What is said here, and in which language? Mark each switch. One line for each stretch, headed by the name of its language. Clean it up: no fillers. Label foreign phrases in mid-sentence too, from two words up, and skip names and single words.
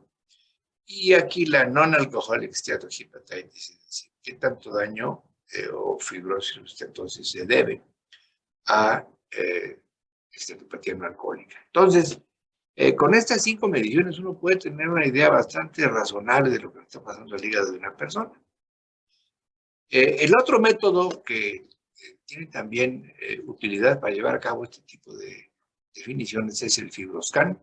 Spanish: Y aquí la
English: non-alcoholic steatohepatitis,
Spanish: es decir, qué tanto daño o fibrosis o steatosis se debe a esteatopatía no alcohólica. Entonces, con estas 5 mediciones uno puede tener una idea bastante razonable de lo que está pasando al hígado de una persona. El otro método que tiene también utilidad para llevar a cabo este tipo de definiciones es el FibroScan.